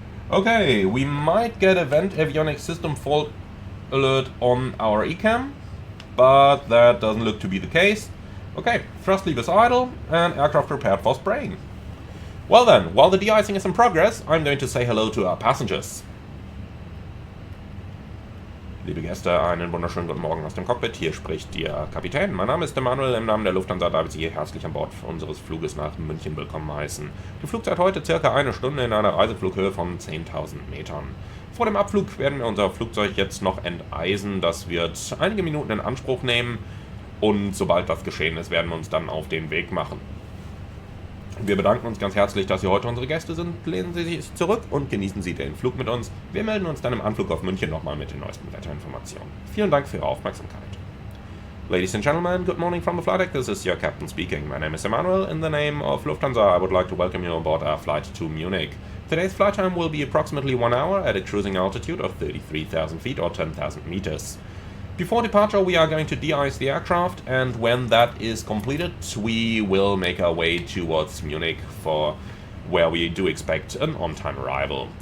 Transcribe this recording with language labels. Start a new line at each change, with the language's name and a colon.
English: Okay, we might get a vent avionics system fault alert on our ECAM, but that doesn't look to be the case. Okay, thrust lever is idle, and aircraft prepared for spraying. Well then, while the de-icing is in progress, I'm going to say hello to our passengers.
German: Liebe Gäste, einen wunderschönen guten Morgen aus dem Cockpit. Hier spricht Ihr Kapitän. Mein Name ist Emanuel. Im Namen der Lufthansa darf ich Sie herzlich an Bord unseres Fluges nach München willkommen heißen. Die Flugzeit heute circa 1 Stunde in einer Reiseflughöhe von 10.000 Metern. Vor dem Abflug werden wir unser Flugzeug jetzt noch enteisen. Das wird einige Minuten in Anspruch nehmen. Und sobald das geschehen ist, werden wir uns dann auf den Weg machen. Wir bedanken uns ganz herzlich, dass Sie heute unsere Gäste sind. Lehnen Sie sich zurück und genießen Sie den Flug mit uns. Wir melden uns dann im Anflug auf München nochmal mit den neuesten Wetterinformationen. Vielen Dank für Ihre Aufmerksamkeit.
English: Ladies and gentlemen, good morning from the flight deck. This is your captain speaking. My name is Emmanuel. In the name of Lufthansa, I would like to welcome you aboard our flight to Munich. Today's flight time will be approximately 1 hour at a cruising altitude of 33,000 feet or 10,000 meters. Before departure, we are going to de-ice the aircraft, and when that is completed, we will make our way towards Munich for where we do expect an on-time arrival.